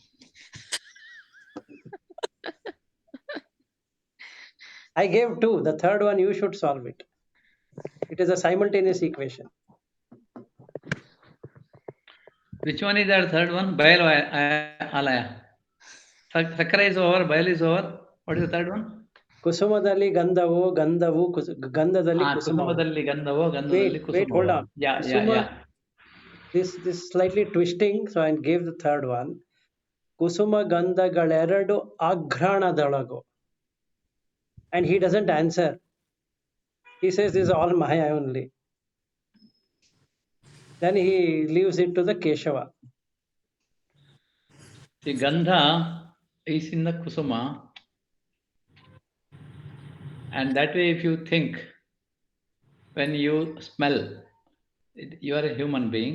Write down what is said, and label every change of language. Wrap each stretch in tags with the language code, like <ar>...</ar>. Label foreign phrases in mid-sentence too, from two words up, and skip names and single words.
<en>I gave two. The third one you should solve it. It is a simultaneous equation. Which one is that third one? Bayal or alaya? Sakara is over, Bayal is over. What is the third one?</en> <kn>ಕುಸುಮದಲ್ಲಿ ಗಂಧವು ಗಂಧದಲ್ಲಿ ಕುಸುಮವು. ಕುಸುಮದಲ್ಲಿ ಗಂಧವೋ ಗಂಧದಲ್ಲಿ</kn> <en>Wait,</en> <kn>ಕುಸುಮವೋ.</kn> <en>hold on. Yeah. This slightly twisting, so I gave the third one.</en> <kn>ಕುಸುಮ ಗಂಧಗಳೆರಡು ಅಘ್ರಾಣದೊಳಗು.</kn> <en>And he doesn't answer. He says this is all Maya only. Then he leaves it to the Keshava. See, Gandha is in the kusuma, and that way, if you think, when you smell, you are a human being.</en>